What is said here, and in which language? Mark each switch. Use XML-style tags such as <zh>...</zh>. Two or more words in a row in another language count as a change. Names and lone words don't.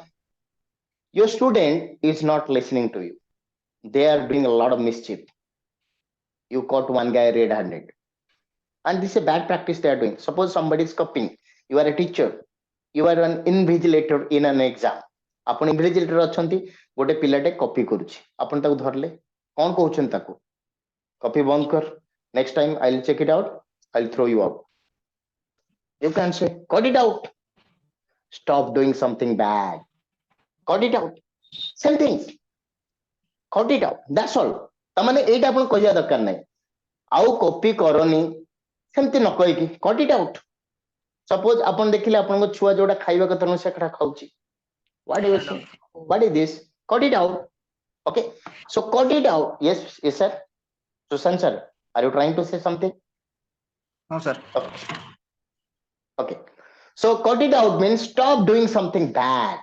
<en>your student is not listening to you they are doing a lot of mischief you caught one guy red-handed and this is a bad practice they are doing suppose somebody is copying you are a teacher you are an invigilator in an exam</en> <or>ଆପଣ ଇନଭିଜିଲେଟର ଅଛନ୍ତି, ଗୋଟେ ପିଲାଟେ କପି କରୁଛି, ଆପଣ ତାକୁ ଧରିଲେ କଣ କହୁଛନ୍ତି ତାକୁ? କପି ବନ୍ଦ କର,</or> <en>next time I'll check it out, I'll throw you out. You can say cut it out, stop doing something bad, cut it out, same things, cut it out, that's all.</en> <or>ତାମାନେ ଏଇଟା ଆପଣ କହିବା ଦରକାର ନାହିଁ, ଆଉ କପି କରନି, ସେମିତି ନ କହିକି</or> <en>cut it out.</en> <or>ସପୋଜ ଆପଣ ଦେଖିଲେ ଆପଣଙ୍କ ଛୁଆ ଯୋଉଟା ଖାଇବା କଥା ନୁହେଁ ସେଟା ଖାଉଛି,</or> <en>what do you say? What is this? Cut it out. Okay, so cut it out. Yes, yes sir. Susan sir, are you trying to say something? No, sir. Okay. Okay, so cut it out means stop doing something bad.</en>